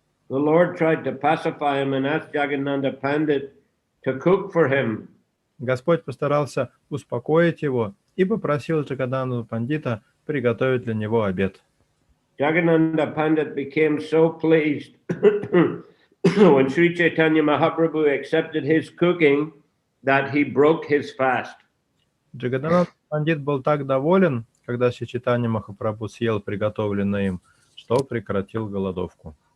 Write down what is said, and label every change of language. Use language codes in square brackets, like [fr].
[en] The Lord tried to pacify him and asked Jagadananda Pandit to cook for him. [ru] Господь постарался успокоить его и попросил Джагадананду Пандита приготовить для него обед. [en] Jagadananda Pandit became so pleased when Sri Chaitanya Mahaprabhu accepted his cooking that he broke his fast. [ru] Джагадананда Пандит был так доволен, когда Шри Чайтанья Махапрабху съел приготовленное им, что прекратил голодовку.